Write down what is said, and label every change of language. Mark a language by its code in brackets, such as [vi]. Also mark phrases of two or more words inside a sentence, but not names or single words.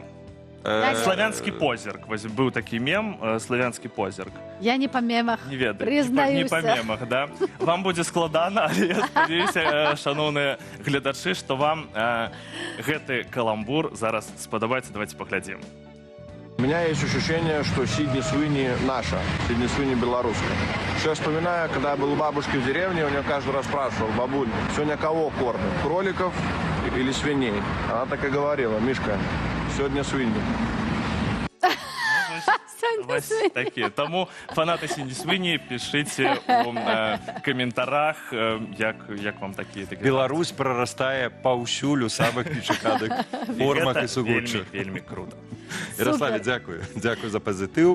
[be] Славянскі позірк. Вось быў такі мем, славянскі позірк. Я не па мемах, Не ведаю, не прызнаюся. па мемах, да? Вам будзе складана, але я спадзяюся, шаноўныя гледачы, што вам гэты каламбур зараз спадабаецца. Давайте паглядзім. [ru] У меня есть ощущение, что Сидни Свини наша, Сидни Свини белорусская. Что я вспоминаю, когда я был у бабушки в деревне, у нее каждый раз спрашивал: бабуль, сегодня кого кормят, кроликов или свиней? Она так и говорила: Мишка, сегодня свиньи. [be] Вось такі. Таму фанаты Сідні Свині, пішыце у каментарах, як вам такія. Беларусь прарастае паўсюль у самых нечаканых формах і сугуччах. Вельмі круто. Ярославе, дзякую. Дзякую за пазітыў.